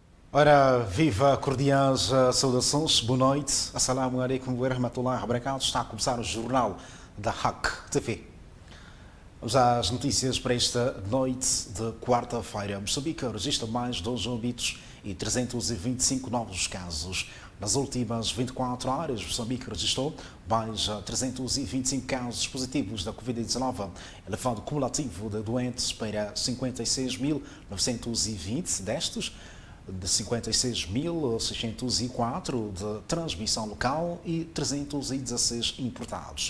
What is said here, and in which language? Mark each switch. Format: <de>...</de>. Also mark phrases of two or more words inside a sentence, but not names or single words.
<pt>Ora, viva cordiais saudações, boa noite,</pt> <ar>السلام عليكم ورحمة الله وبركاته.</ar> <pt>Está a começar o jornal da HAC TV. Vamos às notícias para esta noite de quarta-feira. Moçambique registra mais 2 óbitos e 325 novos casos. Nas últimas 24 horas, Moçambique registrou mais 325 casos positivos da Covid-19, elevando o cumulativo de doentes para 56.920 destes, de 56.604 de transmissão local e 316 importados.</pt>